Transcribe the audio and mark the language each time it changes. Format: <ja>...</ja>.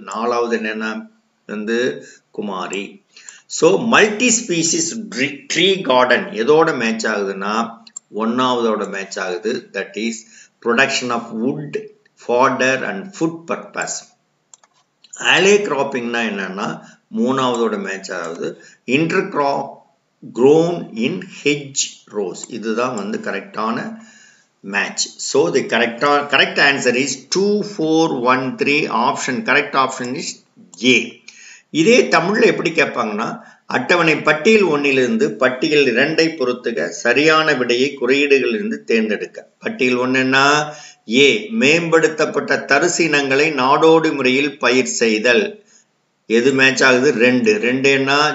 <ta>4வது என்னன்னா வந்து குமாரி. So multi species tree garden எதோட மேட்ச் ஆகுதுன்னா 1வதோட மேட்ச் ஆகுது.</ta> <en>That is production of wood, fodder and food purpose.</en> <ta>ஆலே கிராப்பிங்னா என்னன்னா 3வதோட மேட்ச் ஆகுது.</ta> <en>Intercrop grown in hedge rows.</en> <ta>இதுதான் வந்து கரெக்டான match.</ta> <en>So the correct answer is 2413. option correct option is A.</en> <ta>இதே தமிழ்ல எப்படி கேட்பாங்கன்னா, அட்டவணை பட்டியல் 1லிருந்து பட்டியல் 2ஐ பொறுத்துக சரியான விடையை குறியீடுகளிலிருந்து தேர்ந்தெடுக்க. பட்டியல் 1 என்ன? A, மேம்படுத்தப்பட்ட தரிசு இனங்களை நாடோடி முறையில் பயிர் செய்தல். எது மேட்ச் ஆகுது? 2 என்ன?</ta>